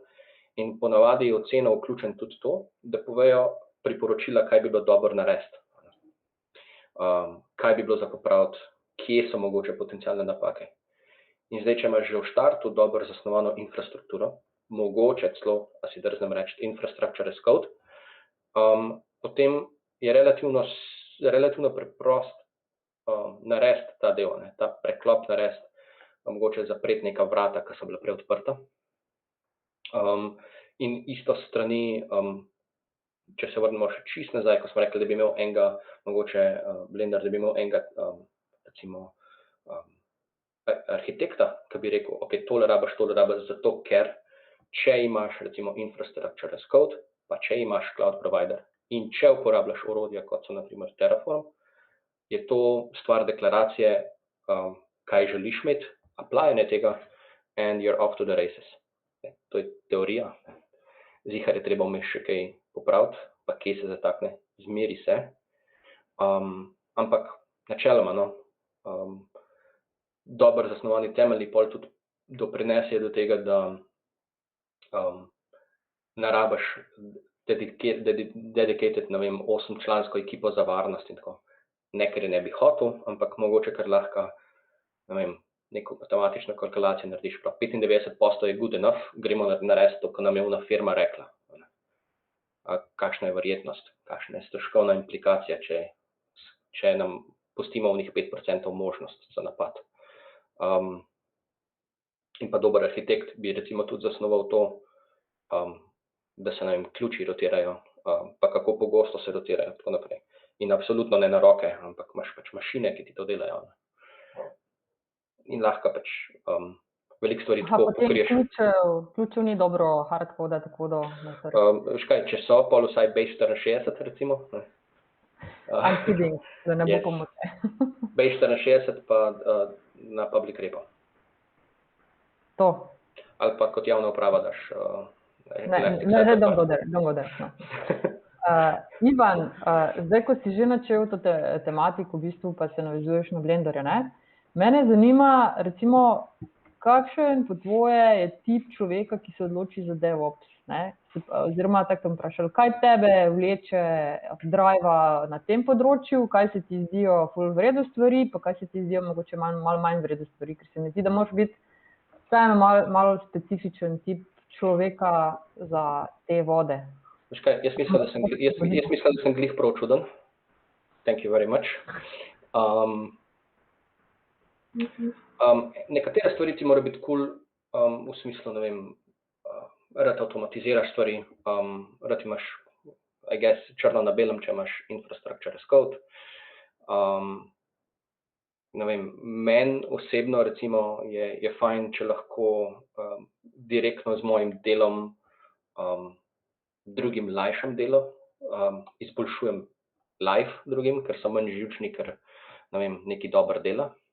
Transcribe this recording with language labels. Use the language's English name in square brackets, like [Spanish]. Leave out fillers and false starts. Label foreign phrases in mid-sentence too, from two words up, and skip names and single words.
[Slovenian] In ponavadi je v ceno vključen tudi to, da povejo priporočila, kaj bi bilo dobro narediti. Kaj bi bilo za popraviti, kje so mogoče potencialne napake. In zdaj, če imaš že v štartu dobro zasnovano infrastrukturo, mogoče celo, a si drznem reči, [English] infrastructure as code, [Slovenian] potem je relativno preprost narediti ta del, ne, ta preklop narediti, mogoče zapreti neka vrata, ki so bila prej odprta. In isto strani, če se vrnemo še čist nazaj, ko smo rekli, da bi imel enega, mogoče Blender, da bi imel enega, recimo, arhitekta, ki bi rekel, ok, tole rabiš, zato ker, če imaš recimo [English] infrastructure as code, [Slovenian] pa če imaš [English] cloud provider [Slovenian] in če uporabljaš orodja, kot so na primer Terraform, je to stvar deklaracije, kaj želiš imeti, applyanje tega, [English] and you're off to the races. [Slovenian] To je teorija. Zihar je treba vmes še kaj popraviti, pa kje se zatakne, zmeri se. Ampak načeloma, no, dobro zasnovani temeljni pol tudi doprinese do tega, da ne rabiš dedicated, ne vem, 8-člansko ekipo za varnost in tako. Ne, ker je ne bi hotel, ampak mogoče kar lahko, ne vem, neko matematično kalkulacijo narediš, prav 95% je [English] good enough, [Slovenian] gremo narediti to, ko nam je ona firma rekla. Kakšna je verjetnost, kakšna je stroškovna implikacija, če nam pustimo v njih 5% možnost za napad. In pa dober arhitekt bi recimo tudi zasnoval to, da se, ne vem, ključi rotirajo, pa kako pogosto se rotirajo, tako naprej. In absolutno ne na roke, ampak imaš pač mašine, ki ti to delajo. In lahko pač veliko stvari tako pokriješ. Ključev ni dobro hardcode, tako da... Veš kaj, če so, pol vsaj base 64 recimo. [English] I'm kidding, [Slovenian] da ne bo pomote. Base 64 pa na [English] public repo. [Slovenian] To. Ali pa kot javna uprava daš... [English] don't go there. No. [Slovenian] Ivan, zdaj, ko si že načel to tematiko, v bistvu pa se navezuješ na Blenderja, ne? Mene zanima, recimo, kakšen po tvoje je tip človeka, ki se odloči za DevOps, ne? Oziroma, tako bom vprašal, kaj tebe vleče, driva na tem področju, kaj se ti zdijo ful v redu stvari, pa kaj se ti zdijo mogoče malo manj v redu stvari, ker se mi zdi, da moraš biti vseeno malo specifičen tip človeka za te vode. Veš kaj, jaz mislim, da sem glih prav čuden. [English] Thank you very much. [Slovenian] Nekatere stvari ti mora biti cool, v smislu, ne vem, rad avtomatiziraš stvari, rad imaš, [English] I guess, [Slovenian] črno na belem, če imaš [English] infrastructure as code. [Slovenian] Ne vem, meni osebno recimo je fajn, če lahko direktno z mojim delom drugim lajšam delo, izboljšujem life drugim, ker so manj živčni, ker, ne vem, nekaj dobro dela.